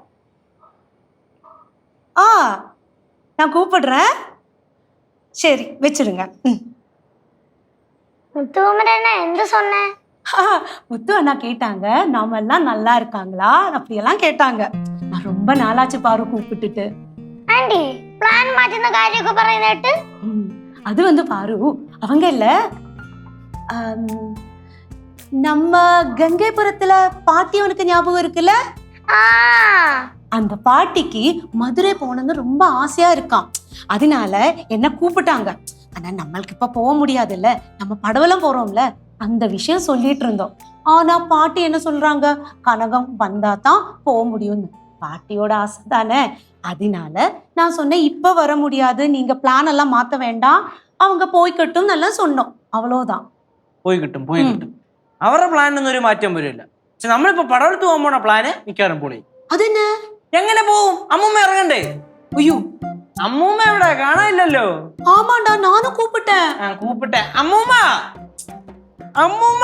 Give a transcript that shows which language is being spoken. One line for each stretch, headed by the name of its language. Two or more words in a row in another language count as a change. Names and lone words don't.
Tamil: நான் கூப்பிடுறேன். சரி வச்சிருங்க. എന്ത് சொன்ன? முத்து அண்ணா கேட்டாங்க நாம எல்லாம் நல்லா இருக்காங்களா அப்படியெல்லாம் கேட்டாங்க. நான் ரொம்ப நாளாச்சு பாரு கூப்பிட்டுட்டு. ஆண்டி பிளான் மாத்தின
Malayalam: കാര്യമൊക്കെ പറയുന്നിട്ട്
Tamil: அது வந்து பாரு அவங்க இல்ல நம்ம கங்கைபுரத்துல பாட்டி உனக்கு ஞாபகம் இருக்குல்ல? அந்த பாட்டிக்கு மதுரை போகணும்னு ரொம்ப ஆசையா இருக்கான். அதனால என்ன கூப்பிட்டாங்க. ஆனா நம்மளுக்கு இப்ப போக முடியாதுல்ல, நம்ம படவெல்லாம் போறோம்ல, அந்த விஷயம் சொல்லிட்டு இருந்தோம். ஆனா பாட்டி என்ன சொல்றாங்க, கனகம் வந்தா தான் போக முடியும்னு. பாட்டியோட ஆசை தானே. அதனால நான் சொன்னேன் இப்ப வர முடியாது, நீங்க பிளான் எல்லாம் மாத்த வேண்டாம், அவங்க
Malayalam: പോയിക്കട്ടും എന്നെല്ലാം
Tamil: சொன்னோம். அவ்வளவுதான்.
Malayalam: പോയിക്കിട്ടും അവരുടെ പ്ലാനൊന്നും ഒരു മാറ്റം വരില്ല. പക്ഷെ നമ്മളിപ്പോ പടവലത്ത് പോകാൻ പോണ പ്ലാന് മിക്കവാറും പൊളി. അതെന്നെ എങ്ങനെ പോവും? അമ്മൂമ്മ ഇറങ്ങണ്ടേ? അയ്യോ അമ്മൂമ്മ എവിടെ? കാണാനില്ലല്ലോ. ആമാണ്ടാ ഞാനും കൂപ്പിട്ടെ. അമ്മൂമ്മ അമ്മൂമ്മ